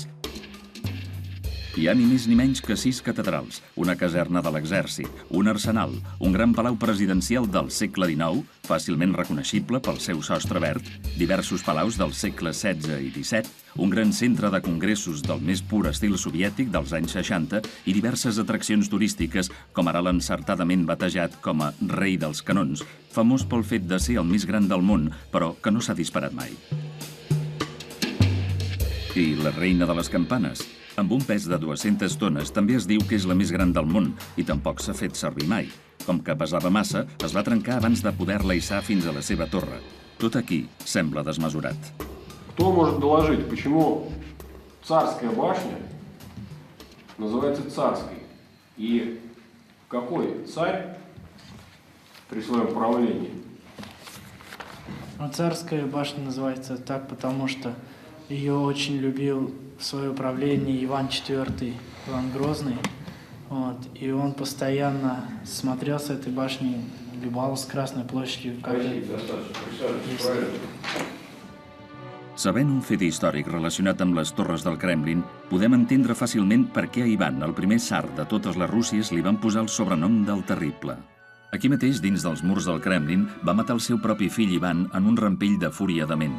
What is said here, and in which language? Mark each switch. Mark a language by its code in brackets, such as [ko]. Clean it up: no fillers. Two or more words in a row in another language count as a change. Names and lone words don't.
[ca] Hi ha ni més ni menys que 6 catedrals, una caserna de l'exèrcit, un arsenal, un gran palau presidencial del segle XIX, fàcilment reconeixible pel seu sostre verd, diversos palaus del segle XVI i XVII, un gran centre de congressos del més pur estil soviètic dels anys 60 i diverses atraccions turístiques, com ara l'encertadament batejat com a Rei dels Canons, famós pel fet de ser el més gran del món, però que no s'ha disparat mai. I la Reina de les Campanes, amb un pes de 200 tones, també es diu que és la més gran del món i tampoc s'ha fet servir mai. Com que pesava massa, es va trencar abans de poder-la hissar fins a la seva torre. Tot aquí sembla desmesurat. [ru] Кто может доложить, почему Царская башня называется Царской? И какой царь при своем правлении? Царская башня называется так, потому что ее очень любил в свое правление Иван IV, Иван Грозный. И он постоянно смотрел с этой башни, любовал с Красной площади. [ca] Sabent un fet històric relacionat amb les torres del Kremlin, podem entendre fàcilment per què a Ivan, el primer tsar de totes les Rússies, li van posar el sobrenom del Terrible. Aquí mateix, dins dels murs del Kremlin, va matar el seu propi fill Ivan en un rampell de fúria de ment.